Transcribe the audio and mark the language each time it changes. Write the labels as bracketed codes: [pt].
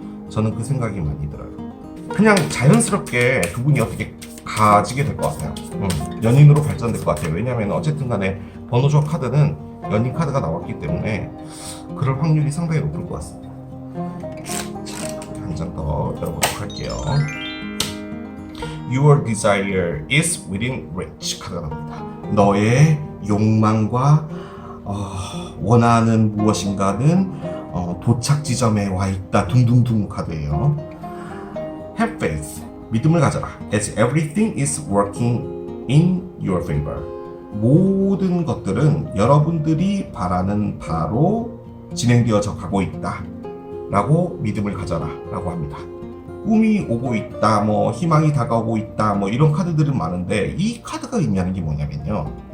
[ko] 저는 그 생각이 많이 들어요. 그냥 자연스럽게 두 분이 어떻게 가지게 될 것 같아요. 연인으로 발전될 것 같아요. 왜냐하면 어쨌든 간에 번호조 카드는 연인 카드가 나왔기 때문에 그럴 확률이 상당히 높을 것 같습니다. 한 장 더 열어보도록 할게요. [en] Your desire is within reach [ko] 카드가 나옵니다. 너의 욕망과 원하는 무엇인가는 도착 지점에 와 있다. 둥둥둥 카드예요. [en] Have faith. [ko] 믿음을 가져라. [en] As everything is working in your favor. [ko] 모든 것들은 여러분들이 바라는 바로 진행되어져 가고 있다. 라고 믿음을 가져라. 라고 합니다. 꿈이 오고 있다, 뭐 희망이 다가오고 있다, 뭐 이런 카드들은 많은데 이 카드가 의미하는 게 뭐냐면요.